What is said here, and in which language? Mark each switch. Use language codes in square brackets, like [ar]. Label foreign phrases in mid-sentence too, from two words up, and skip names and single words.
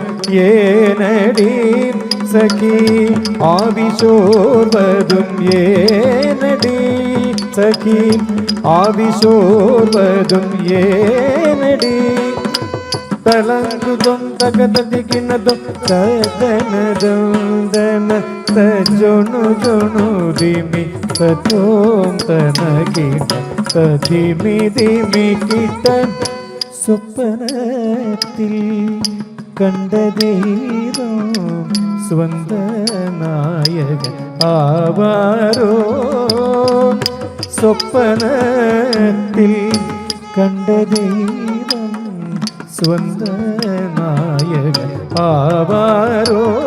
[ta] ஏனடி சகி ஆவி சோர்வதும் ஏனடி சகி ஆவி சோர்வதும் ஏனடி தலங்குதும் தகததிகினதும் ததனதும் தன தஜொணு ஜொணு திமி ததோம் தனகின ததிமி திமி கிட்ட [ml] സ്വപ്നത്തിൽ കണ്ടതേരോ സ്വന്ത നായകൻ ആവാരോ സ്വപ്നത്തിൽ കണ്ടതേരോ സ്വന്ത നായകൻ ആവാരോ